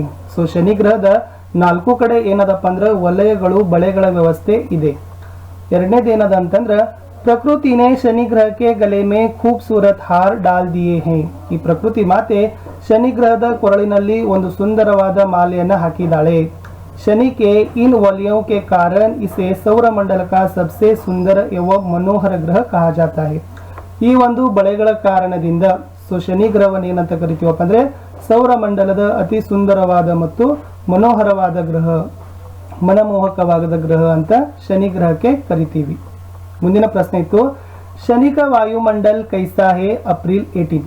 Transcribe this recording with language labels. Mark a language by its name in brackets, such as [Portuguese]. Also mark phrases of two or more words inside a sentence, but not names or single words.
[Kannada] ಸೊ ಶನಿ ಗ್ರಹದ 4 ಕಡೆ ಏನದಪ್ಪ ಅಂದ್ರೆ ವಲಯಗಳು ಬಳೆಗಳ ವ್ಯವಸ್ಥೆ ಇದೆ. ಎರಡನೇದು ಏನದ ಅಂತಂದ್ರ ಪ್ರಕೃತಿನೇ ಶನಿ ಗ್ರಹಕ್ಕೆ [Hindi] गले में खूबसूरत हार डाल दिये है. [Kannada] ಈ ಪ್ರಕೃತಿ ಮಾತೆ ಶನಿ ಗ್ರಹದ ಕೊರಳಿನಲ್ಲಿ ಒಂದು ಸುಂದರವಾದ ಮಾಲೆಯನ್ನ ಹಾಕಿದ್ದಾಳೆ. [Hindi] शनि के इन वलयों के कारण इसे सौरमंडल का सबसे सुंदर एवं मनोहर ग्रह कहा जाता है. [Kannada] ಈ ಒಂದು ಬಳೆಗಳ ಕಾರಣದಿಂದ ಸೊ ಶನಿ ಗ್ರಹವನ್ನು ಏನಂತ ಕರಿತೀವಪ್ಪ ಅಂದ್ರೆ ಸೌರಮಂಡಲದ ಅತಿ ಸುಂದರವಾದ ಮತ್ತು ಮನೋಹರವಾದ ಗ್ರಹ, ಮನಮೋಹಕವಾದ ಗ್ರಹ ಅಂತ ಶನಿ ಗ್ರಹಕ್ಕೆ ಕರಿತೀವಿ. ಮುಂದಿನ ಪ್ರಶ್ನೆ ಇತ್ತು, [Hindi] शनि का वायुमंडल कैसा है ಏಪ್ರಿಲ್ 18.